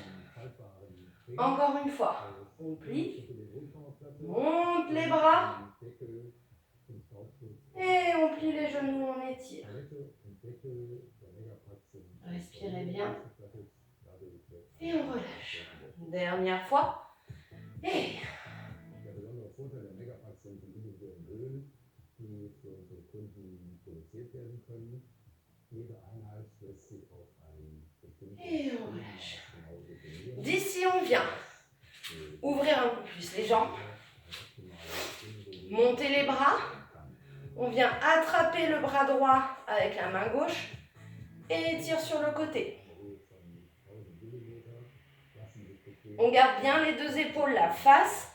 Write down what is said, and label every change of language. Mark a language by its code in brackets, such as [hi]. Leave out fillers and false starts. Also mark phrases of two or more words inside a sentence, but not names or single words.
[fr] Encore une fois, on plie, monte les bras. Et on plie les genoux, on étire. Respirez bien. Et on relâche. Dernière fois. Et [de] Der besondere Vorteil der Megapads sind die individuellen Öle, die für unsere Kunden produziert werden können. Jede Einheit lässt sich auf ein bestimmtes [fr] Et on relâche. D'ici, on vient ouvrir un peu plus les jambes. Monter les bras. On vient attraper le bras droit avec la main gauche et étire sur le côté. On garde bien les deux épaules la face.